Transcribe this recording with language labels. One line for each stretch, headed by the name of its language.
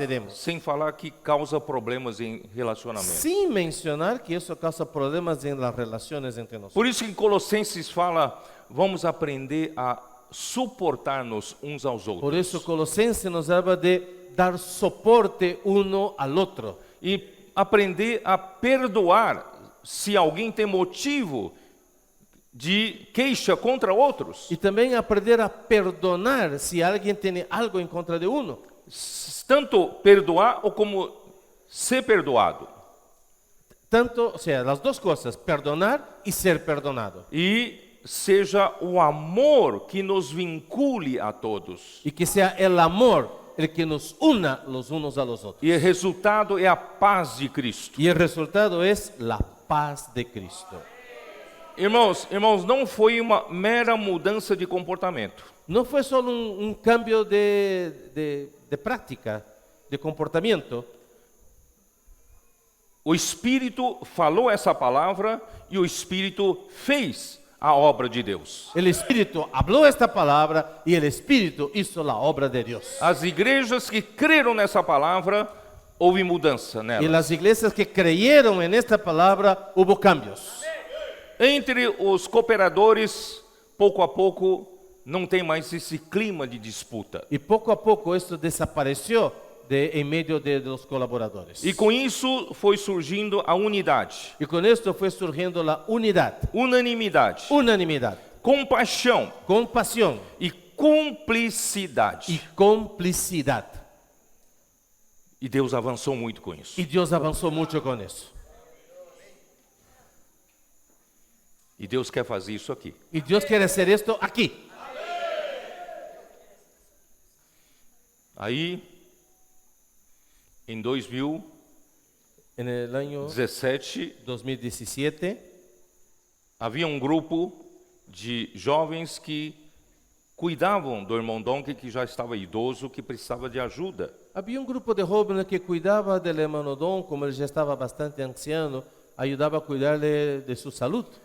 Portuguese: Sem falar que causa problemas em relacionamento.
Spanish: Sin mencionar que eso causa problemas en las relaciones entre nosotros.
Portuguese: Por isso que em Colossenses fala, vamos aprender a suportar-nos uns aos outros.
Spanish: Por eso Colosenses nos habla de dar soporte uno al otro.
Portuguese: E aprender a perdoar se alguém tem motivo de queixa contra outros.
Spanish: Y también aprender a perdonar si alguien tiene algo en contra de uno.
Portuguese: Tanto perdoar ou como ser perdoado.
Spanish: Tanto, o sea, las dos cosas, perdonar y ser perdonado.
Portuguese: E seja o amor que nos vincule a todos.
Spanish: Y que sea el amor el que nos una los unos a los otros.
Portuguese: E o resultado é a paz de Cristo.
Spanish: Y el resultado es la paz de Cristo.
Portuguese: Irmãos, não foi uma mera mudança de comportamento.
Spanish: No fue solo un cambio de práctica, de comportamiento.
Portuguese: O Espírito falou essa palavra e o Espírito fez a obra de Deus.
Spanish: El Espíritu habló esta palabra y el Espíritu hizo la obra de Dios.
Portuguese: As igrejas que creram nessa palavra, houve mudança
Spanish: Y
Portuguese: nelas.
Spanish: las iglesias que creyeron en esta palabra, hubo cambios.
Portuguese: Entre os cooperadores, pouco a pouco, não tem mais esse clima de disputa.
Spanish: Y poco a poco esto desapareció en medio de los colaboradores.
Portuguese: E com isso foi surgindo a unidade,
Spanish: Y con esto fue surgiendo la unidad,
Portuguese: unanimidade,
Spanish: unanimidad,
Portuguese: compaixão
Spanish: compasión
Portuguese: e cumplicidade.
Spanish: y complicidad.
Portuguese: E Deus avançou muito com isso.
Spanish: Y Dios avanzó mucho con eso.
Portuguese: E Deus quer fazer isso aqui.
Spanish: Y Dios quiere hacer esto aquí.
Portuguese: Aí, em 2017,
Spanish: En el año 2017
Portuguese: havia um grupo de jovens que cuidavam do irmão Donk, que já estava idoso, que precisava de ajuda.
Spanish: había un grupo de jóvenes que cuidaba del hermano Don, como él ya estaba bastante anciano, ayudaba a cuidar de su salud.